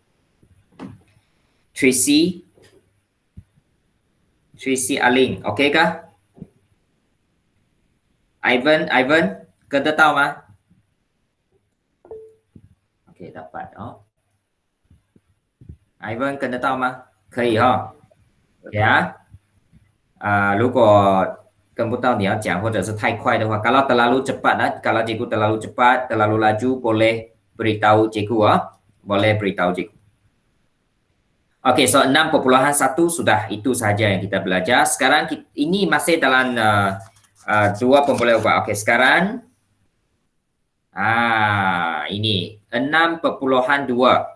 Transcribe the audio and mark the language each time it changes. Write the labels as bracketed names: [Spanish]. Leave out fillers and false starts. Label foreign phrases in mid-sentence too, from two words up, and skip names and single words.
[Malay] Tracy Aling. Okey kah? Ivan, kena tahu mah? Okey, dapat. [Chinese] Ivan 可能到吗？可以哈。呀，如果跟不到你要讲或者是太快的话 [Malay] ，kalau terlalu cepat kalau cikgu terlalu cepat, terlalu laju boleh beritahu cikgu boleh beritahu cikgu. Okey, so 6.1 sudah itu saja yang kita belajar. Sekarang ini masih dalam 2.4. Okey, sekarang ini 6.2.